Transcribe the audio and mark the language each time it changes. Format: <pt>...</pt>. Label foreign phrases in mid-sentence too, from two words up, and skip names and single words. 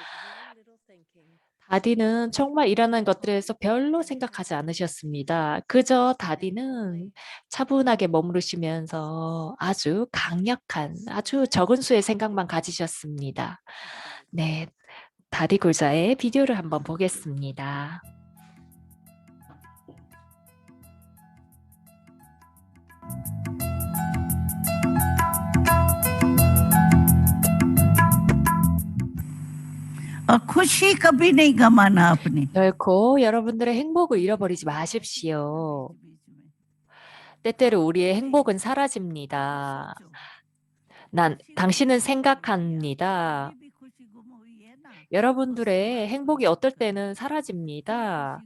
<ko>다디는 정말 일어난 것들에서 별로 생각하지 않으셨습니다. 그저 다디는 차분하게 머무르시면서 아주 강력한, 아주 적은 수의 생각만 가지셨습니다. 네, 다디 굴자의 비디오를 한번 보겠습니다.</ko> <hi>और खुशी कभी नहीं गमाना अपनी।</hi> <ko>결코 여러분들의 행복을 잃어버리지 마십시오. 때때로 우리의 행복은 사라집니다. 당신은 생각합니다. 여러분들의 행복이 어떨 때는 사라집니다.</ko>